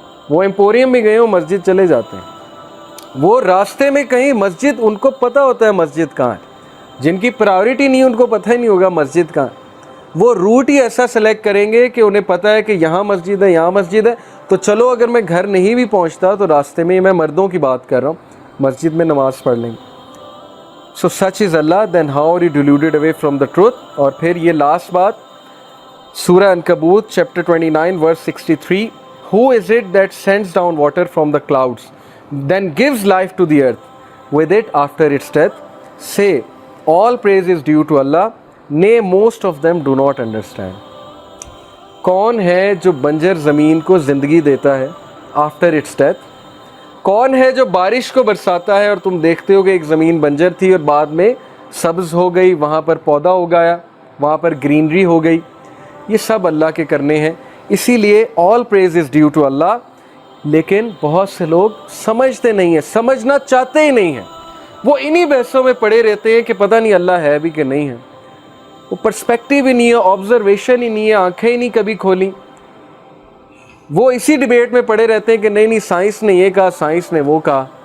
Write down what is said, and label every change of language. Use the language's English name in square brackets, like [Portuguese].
[Urdu] وہ ایمپوریم بھی گئے ہو, مسجد چلے جاتے ہیں. وہ راستے میں کہیں مسجد, ان کو پتہ ہوتا ہے مسجد کہاں ہے. جن کی پرائیورٹی نہیں ان کو پتہ ہی نہیں ہوگا مسجد کہاں. وہ روٹ ہی ایسا سلیکٹ کریں گے کہ انہیں پتہ ہے کہ یہاں مسجد ہے, یہاں مسجد ہے, تو چلو اگر میں گھر نہیں بھی پہنچتا تو راستے میں, میں مردوں کی بات کر رہا ہوں, مسجد میں نماز پڑھ لیں گے. [English] So such is Allah, then how are you deluded away from the truth? [Urdu] اور پھر یہ لاسٹ بات, سورہ عنکبوت chapter 29 verse 63. [English] Who is it that sends down water from the clouds, then gives life to the earth with it after its death? Say, all praise is due to Allah. Nay, most of them do not understand. [Urdu] کون ہے جو بنجر زمین کو زندگی دیتا ہے [English] After its death? [Urdu] کون ہے جو بارش کو برساتا ہے اور تم دیکھتے ہو کہ ایک زمین بنجر تھی اور بعد میں سبز ہو گئی, وہاں پر پودا اگایا, وہاں پر گرینری ہو گئی؟ یہ سب اللہ کے کرنے ہیں. اسی لیے [English] all praise is due to Allah. [Urdu] لیکن بہت سے لوگ سمجھتے نہیں ہیں, سمجھنا چاہتے ہی نہیں ہیں. وہ انہی بحثوں میں پڑے رہتے ہیں کہ پتہ نہیں اللہ ہے بھی کہ نہیں ہے. وہ پرسپیکٹیو ہی نہیں ہے, آبزرویشن ہی نہیں ہے, آنکھیں ہی نہیں کبھی کھولیں. وہ اسی ڈیبیٹ میں پڑے رہتے ہیں کہ نہیں سائنس نے یہ کہا, سائنس نے وہ کہا.